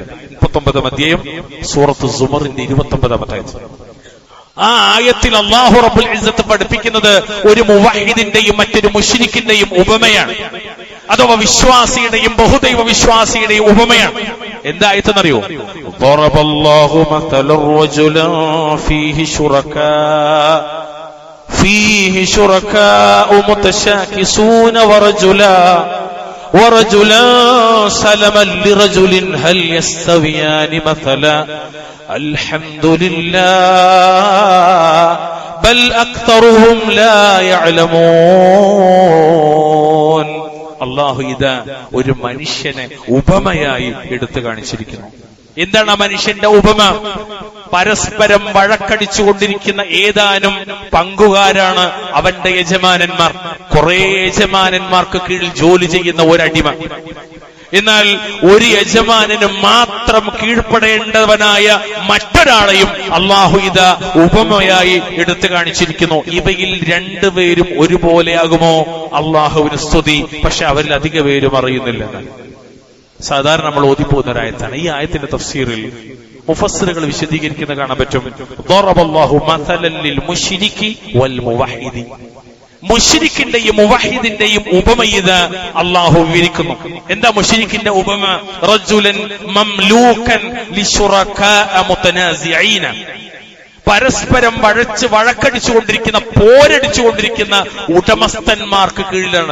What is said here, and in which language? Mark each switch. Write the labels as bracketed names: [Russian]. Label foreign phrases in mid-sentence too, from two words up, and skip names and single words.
[Malayalam] 39 അധ്യായം സൂറത്ത് സുമറിന്റെ 29 ആയത്ത്. ആ ആയത്തിൽ അല്ലാഹു [Arabic] رب العزة [Malayalam] പഠിപ്പിക്കുന്നത് ഒരു മുവഹിദിന്റെയും മറ്റൊരു മുശ്രിക്കിന്റെയും ഉപമയാണ്, അഥവാ വിശ്വാസിയുടെയും ബഹുദൈവ വിശ്വാസിയുടെയും ഉപമയാണ്. എന്തായെന്നറിയോ? [Arabic] ضربallahu مثلا رجلا فيه شركاء متشاكسون ورجلا سلما لرجل هل يستويان مثلا الحمد لله بل أكثرهم لا يعلمون. [Malayalam] അല്ലാഹു ഇതാ ഒരു മനുഷ്യനെ ഉപമയായി എടുത്തു കാണിച്ചിരിക്കുന്നു. എന്താണ് ആ മനുഷ്യന്റെ ഉപമ? പരസ്പരം വഴക്കടിച്ചുകൊണ്ടിരിക്കുന്ന ഏതാനും പങ്കുകാരാണ് അവന്റെ യജമാനന്മാർ. കുറെ യജമാനന്മാർക്ക് കീഴിൽ ജോലി ചെയ്യുന്ന ഒരടിമ. എന്നാൽ ഒരു യജമാനന് മാത്രം കീഴ്പ്പെടേണ്ടവനായ മറ്റൊരാളെയും അല്ലാഹു ഇതാ ഉപമയായി എടുത്തു കാണിച്ചിരിക്കുന്നു. ഇവയിൽ രണ്ടുപേരും ഒരുപോലെയാകുമോ? അല്ലാഹുവിന് സ്തുതി. പക്ഷെ അവരിൽ അധിക പേരും അറിയുന്നില്ല. സാധാരണ നമ്മൾ ഓതിപ്പോകുന്ന ഒരായത്താണ്. ഈ ആയത്തിന്റെ തഫ്സീറിൽ മുഫസ്സിറുകൾ വിശദീകരിക്കുന്ന കാണാൻ പറ്റും. [Arabic] ضربallahu مثلا للمشرك والموحد, [Malayalam] മുശ്രിക്കിന്റെയും മുവഹിദിന്റെയും ഉപമ ഇത് അല്ലാഹു വിവരിക്കുന്നു. എന്താ മുശ്രിക്കിന്റെ ഉപമ? [Arabic] رجل مملوك لشركاء متنازعين, [Malayalam] പരസ്പരം വഴക്കടിച്ചുകൊണ്ടിരിക്കുന്ന, പോരടിച്ചുകൊണ്ടിരിക്കുന്ന ഉടമസ്ഥന്മാർക്ക് കീഴിലാണ്.